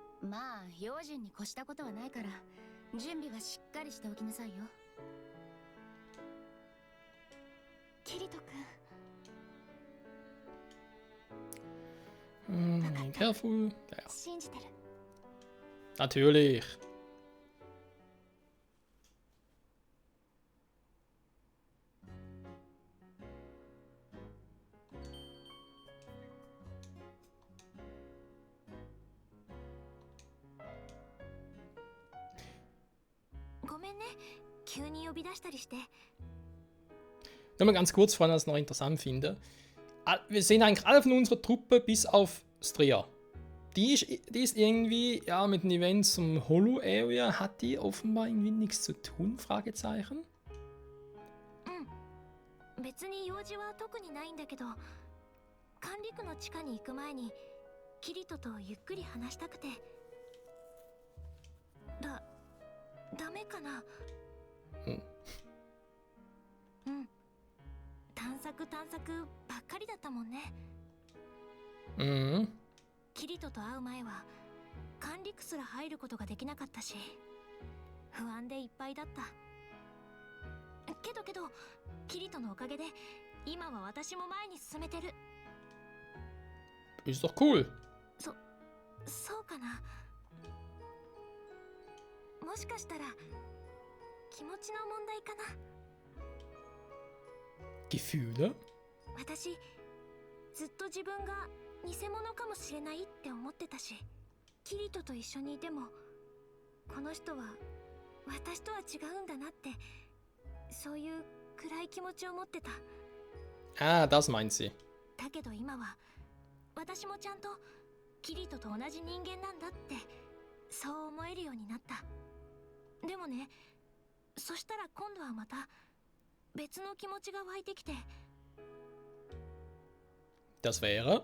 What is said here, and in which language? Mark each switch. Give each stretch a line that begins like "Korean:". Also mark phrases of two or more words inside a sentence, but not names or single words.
Japanese: まあ用心に越したことはないから準備はしっかりしておきなさいよ。キリト君
English: Careful. Ja,
Japanese: 信じてる。
German: natürlich. Nur mal ganz kurz, weil ich das noch interessant finde. Wir sehen eigentlich alle von unserer Truppe bis auf Stria. Die ist irgendwie, ja, mit den Events zum Holo-Area hat die offenbar irgendwie nichts zu tun? Fragezeichen.
Japanese: 別に用事は特にないんだけど、管理区の地下に行く前にキリトとゆっくり話したくて。ダメかな。探索ばっかりだったもんね。キリトと会う前は管理区すら入ることができなかったし、不安でいっぱいだった。けどキリトのおかげで今は私も前に進めてる。
German: Ist doch cool.
Japanese: そうかな。もしかしたら気持ちの問題かな。
German: Gefühle?
Japanese: 私ずっと自分が偽物かもしれないって思ってたし、キリトと一緒にいてもこの人は私とは違うんだなって、そういう暗い気持ちを持ってた。
German: Ah, das meint sie.
Japanese: だけど今は私もちゃんとキリトと同じ人間なんだってそう思えるようになった。でもね、そしたら今度はまた別の気持ちが湧いてきて。
German: Das wäre?